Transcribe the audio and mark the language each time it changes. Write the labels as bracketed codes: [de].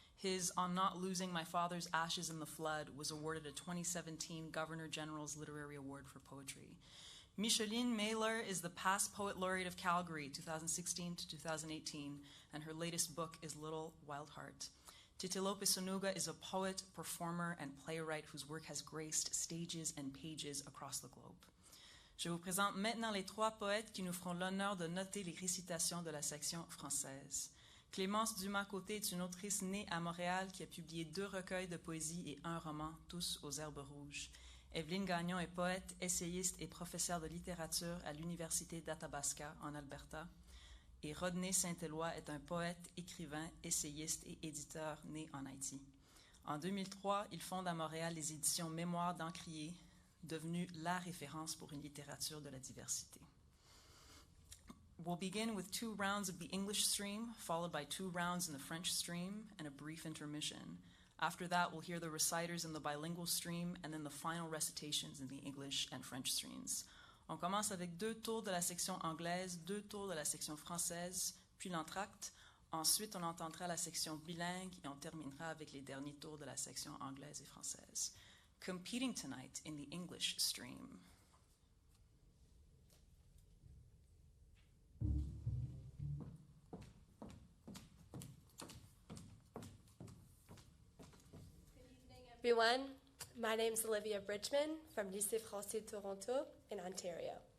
[en] His On Not Losing My Father's Ashes in the Flood was awarded a 2017 Governor General's Literary Award for Poetry. Micheline Mailer is the past Poet Laureate of Calgary, 2016 to 2018, and her latest book is Little Wild Heart. Titilope Sonuga is a poet, performer, and playwright whose work has graced stages and pages across the globe. [fr] Je vous présente maintenant les trois poètes qui nous feront l'honneur de noter les récitations de la section française. Clémence Dumas-Côté est une autrice née à Montréal qui a publié 2 recueils de poésie et 1 roman, tous aux herbes rouges. Evelyne Gagnon est poète, essayiste et professeure de littérature à l'Université d'Athabasca, en Alberta. Et Rodney Saint-Éloi est un poète, écrivain, essayiste et éditeur né en Haïti. En 2003, il fonde à Montréal les éditions Mémoires d'Encrier, devenues la référence pour une littérature de la diversité. [en] We'll begin with 2 rounds of the English stream, followed by 2 rounds in the French stream, and a brief intermission. After that, we'll hear the reciters in the bilingual stream, and then the final recitations in the English and French streams. [fr] On commence avec 2 tours de la section anglaise, 2 tours de la section française, puis l'entracte. Ensuite, on entendra la section bilingue, et on terminera avec les derniers tours de la section anglaise et française. [en] Competing tonight in the English stream. Everyone, my name is Olivia Bridgman from Lycée Français Toronto in Ontario.